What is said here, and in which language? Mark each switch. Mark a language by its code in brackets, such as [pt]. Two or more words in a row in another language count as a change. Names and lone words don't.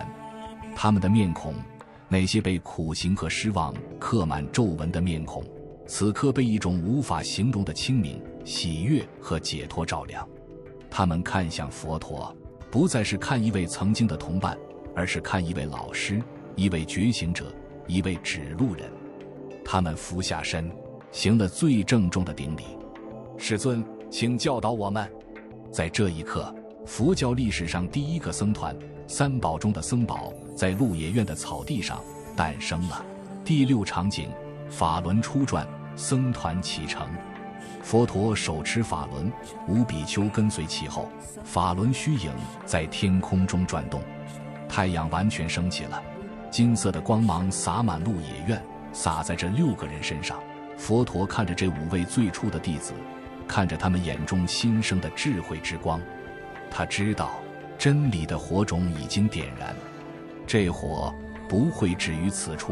[zh] 他們的面孔，那些被苦行和失望刻滿皺紋的面孔，此刻被一種無法形容的清明、喜悅和解脫照亮。他們看向佛陀，不再是看一位曾經的同伴，而是看一位老師，一位覺醒者，一位指路人。他們俯下身，行了最鄭重的頂禮。世尊，請教導我們。在這一刻，佛教歷史上第一個僧團，三寶中的僧宝，在鹿野苑的草地上誕生了。第6場景，法輪初轉，僧團啟程。佛陀手持法輪，五比丘跟隨其後，法輪虛影在天空中轉動。太陽完全升起了，金色的光芒灑滿鹿野苑，灑在這6個人身上。佛陀看着這5位最初的弟子，看着他們眼中新生的智慧之光，他知道真理的火種已經點燃，這火不會止於此處。